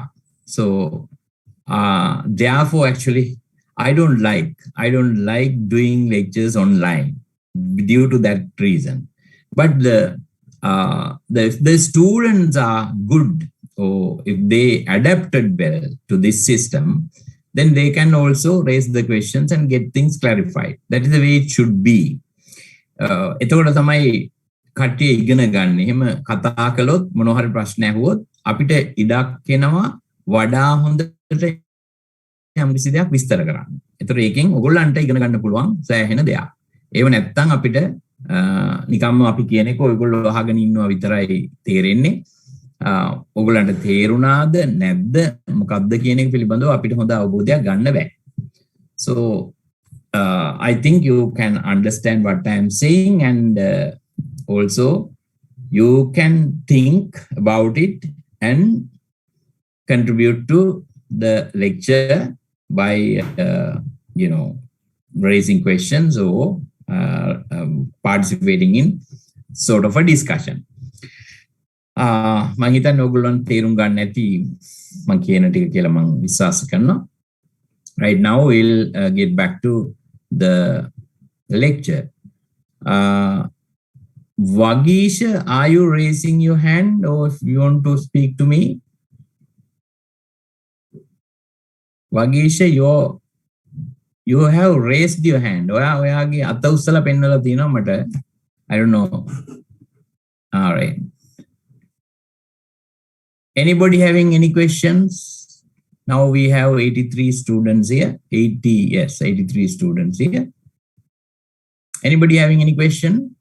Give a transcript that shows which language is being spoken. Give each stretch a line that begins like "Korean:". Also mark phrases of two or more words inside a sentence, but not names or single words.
English: So therefore, actually, I don't like doing lectures online due to that reason. But if the students are good, or if they adapted well to this system, then they can also raise the questions and get things clarified. That is the way it should be.
Sinhala: එතකොට තමයි කට්ටිය ඉගෙන ගන්න. එහෙම කතා කළොත් මොන හරි ප්‍රශ්න ඇහුවොත් අපිට ඉඩක් එනවා වඩා හොඳට යම්කිසි දෙයක් විස්තර කරන්න. ඒතර ඒකෙන් ඔයගොල්ලන්ට ඉගෙන ගන්න පුළුවන් සෑහෙන දෙයක්. ඒව නැත්තම් අපිට නිකම්ම අපි කියන එක ඔයගොල්ලෝ අහගෙන ඉන්නවා විතරයි තේරෙන්නේ. ඔයගොල්ලන්ට තේරුණාද නැද්ද මොකක්ද කියන එක පිළිබඳව අපිට හොඳ අවබෝධයක් ගන්න බෑ.
English: So I think you can understand what I am saying, and also you can think about it and contribute to the lecture by raising questions or participating in sort of a discussion.
Sinhala: මම හිතන්නේ ඔයගොල්ලන් තේරුම් ගන්න ඇති මම කියන ටික කියලා මම විශ්වාස කරනවා.
English: Right now we'll get back to the lecture. Vagisha, are you raising your hand, or if you want to speak to me? Vagisha, you have raised your hand.
Sinhala: ඔයාගේ අත උස්සලා පෙන්නලා තියෙනවා මට.
English: I don't know. All right. Anybody having any questions? Now we have 83 students here. 83 students here. Anybody having any question?